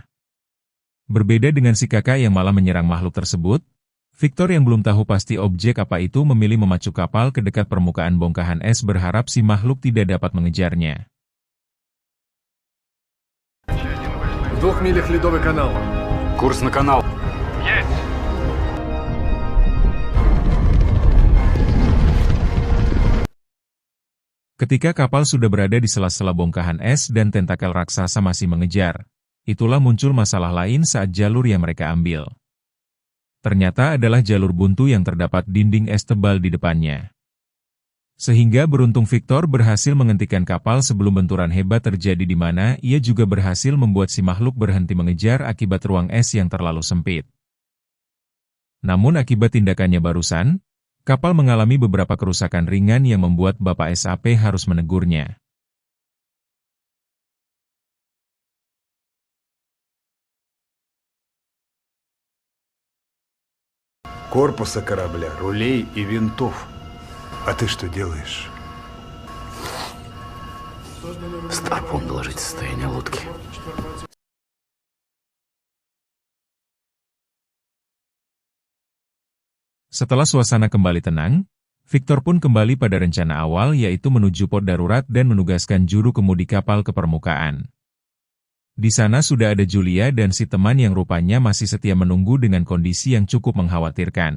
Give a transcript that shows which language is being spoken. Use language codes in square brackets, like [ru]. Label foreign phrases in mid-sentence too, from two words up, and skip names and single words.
[id] Berbeda dengan si kakak yang malah menyerang makhluk tersebut, Victor yang belum tahu pasti objek apa itu memilih memacu kapal ke dekat permukaan bongkahan es berharap si makhluk tidak dapat mengejarnya. [ru] В 2 милях ледовый канал. Курс на канал. [id] Ketika kapal sudah berada di sela-sela bongkahan es dan tentakel raksasa masih mengejar, itulah muncul masalah lain saat jalur yang mereka ambil. Ternyata adalah jalur buntu yang terdapat dinding es tebal di depannya. Sehingga beruntung Victor berhasil menghentikan kapal sebelum benturan hebat terjadi di mana ia juga berhasil membuat si makhluk berhenti mengejar akibat ruang es yang terlalu sempit. Namun akibat tindakannya barusan, kapal mengalami beberapa kerusakan ringan yang membuat Bapak SAP harus menegurnya. [ru] Корпуса корабля. Рулей и винтов. А ты что делаешь? Старпом доложить состояние лодки. [id] Setelah suasana kembali tenang, Victor pun kembali pada rencana awal yaitu menuju pos darurat dan menugaskan juru kemudi kapal ke permukaan. Di sana sudah ada Julia dan si teman yang rupanya masih setia menunggu dengan kondisi yang cukup mengkhawatirkan.